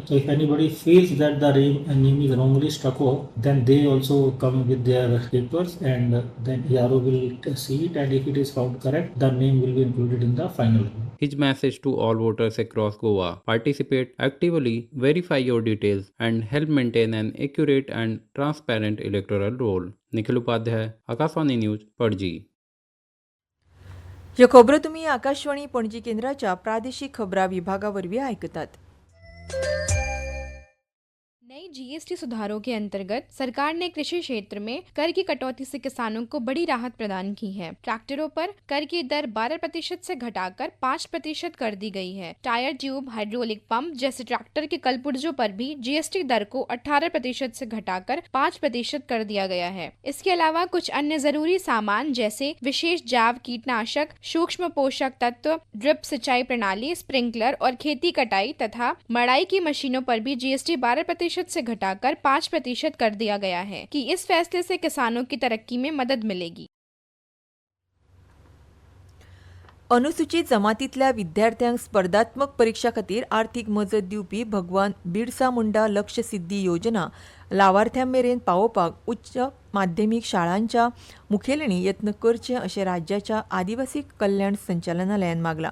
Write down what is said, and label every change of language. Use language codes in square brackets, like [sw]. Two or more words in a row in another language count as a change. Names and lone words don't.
[en] So if anybody feels that the name is wrongly struck off, then they also come with their papers, and then ERO will see it, and if it is found correct, the name will be included in the final. His message to all voters across Goa: participate actively, verify your details, and help maintain an accurate and transparent electoral roll. [kok] निखिल उपाध्याय, आकाशवाणी न्यूज, पणजी. ह्यो खबरो तुम्ही आकाशवाणी पणजी केंद्राच्या प्रादेशिक खबरां विभागावरवीं आयकतात. [hi] नई जीएसटी सुधारों के अंतर्गत सरकार ने कृषि क्षेत्र में कर की कटौती से किसानों को बड़ी राहत प्रदान की है. ट्रैक्टरों पर कर की दर 12% से घटाकर 5% कर दी गई है. [en] tyre tube, hydraulic pump [hi] जैसे ट्रैक्टर के कलपुर्जों पर भी जीएसटी दर को 18% से घटाकर 5% कर दिया गया है. इसके अलावा कुछ अन्य जरूरी सामान जैसे विशेष जैव कीटनाशक, सूक्ष्म पोषक तत्व, ड्रिप सिंचाई प्रणाली, स्प्रिंकलर और खेती कटाई तथा मड़ाई की मशीनों पर भी जीएसटी 12% से घटाकर 5% कर दिया गया है कि इस फैसले से किसानों की तरक्की में मदद मिलेगी. [kok] अनुसूचित जमातींतल्या विद्यार्थ्यांक स्पर्धात्मक परीक्षा खातीर आर्थीक मजत दिवपी भगवान बिरसा मुंडा लक्ष्य सिद्धी योजना लावार्थ्यां मेरेन पावोवपाक उच्च माध्यमीक शाळांच्या मुखेल्यांनी यत्न करचे अशें राज्याच्या आदिवासी कल्याण संचालनालयान मागला.